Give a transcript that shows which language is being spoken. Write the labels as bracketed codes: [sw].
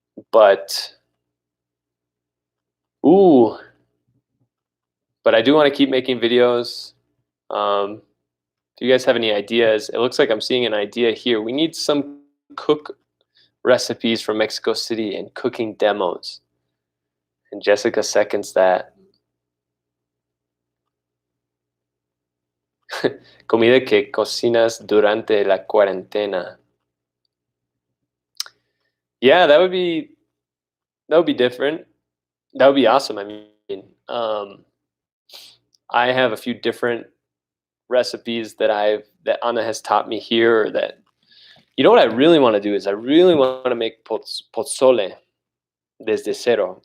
[en] But ooh, but I do want to keep making videos. If you guys have any ideas, it looks like I'm seeing an idea here. We need some cook recipes from Mexico City and cooking demos. And Jessica seconds that. [es] Comida que cocinas durante la cuarentena. [en] Yeah, that would be different. That would be awesome. I mean, I have a few different recipes that Anna has taught me here. That you know what I really want to do is I really want to make pozole [es] desde cero.